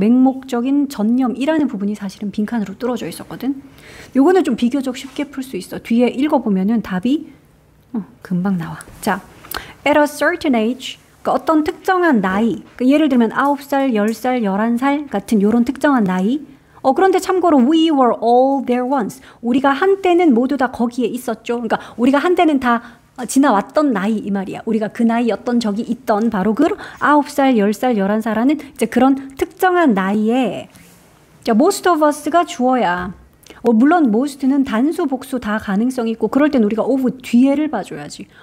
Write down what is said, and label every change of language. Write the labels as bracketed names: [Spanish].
[Korean] 맹목적인 전념이라는 부분이 사실은 빈칸으로 뚫어져 있었거든. 요거는 좀 비교적 쉽게 풀 수 있어. 뒤에 읽어보면은 답이 금방 나와. 자, [English] at a certain age, [Korean] 그러니까 어떤 특정한 나이, 그러니까 예를 들면 9살, 10살, 11살 같은 요런 특정한 나이. 그런데 참고로 [English] we were all there once. [Korean] 우리가 한때는 모두 다 거기에 있었죠. 그러니까 우리가 한때는 다 지나왔던 나이, 이 말이야. 우리가 그 나이였던 적이 있던 바로 그 9살, 10살, 11살하는 이제 그런 특정한 나이에, 자, [English] most of us [Korean] 가 주어야. 물론 most는 단수, 복수 다 가능성이 있고 그럴 땐 우리가 of 뒤에를 봐줘야지.